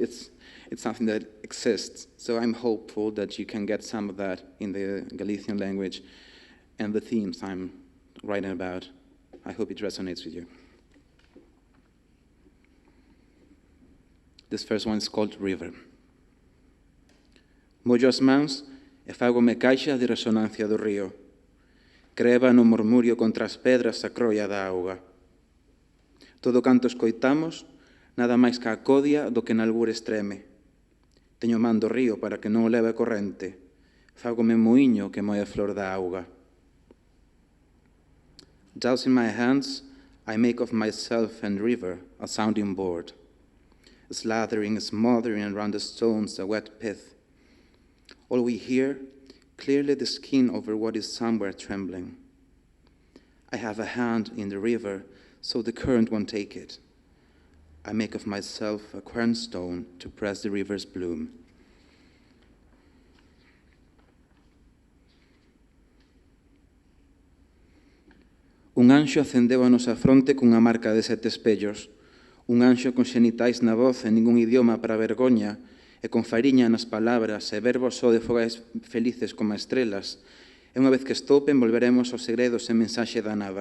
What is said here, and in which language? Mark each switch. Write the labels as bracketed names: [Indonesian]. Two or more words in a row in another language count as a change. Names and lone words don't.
[English] It's something that exists. So I'm hopeful that you can get some of that in the Galician language and the themes I'm writing about. I hope it resonates with you. This first one is called River. [Galician] Mollo as mans e fágome caixa de resonancia do río. Creba no murmurio contra as pedras a croia da auga. Todo canto escoitamos, nada máis ca a codia do que nalgure estreme. Teño man do río para que non o leve a corrente. Fágome moiño que moe a flor da auga. [English] Dousing my hands, I make of myself and river a sounding board. Slathering, smothering around the stones a wet pith. All we hear, clearly the skin over what is somewhere trembling. I have a hand in the river, so the current won't take it. I make of myself a quernstone to press the river's bloom. [Galician] Un anxo acendeu a nosa fronte cunha marca de 7 espellos. Un anxo con xenitais na voz e ningún idioma para vergoña, e con fariña nas palabras e verbos só de fogais felices como estrelas, e unha vez que estopen volveremos aos segredos e mensaxe da nada.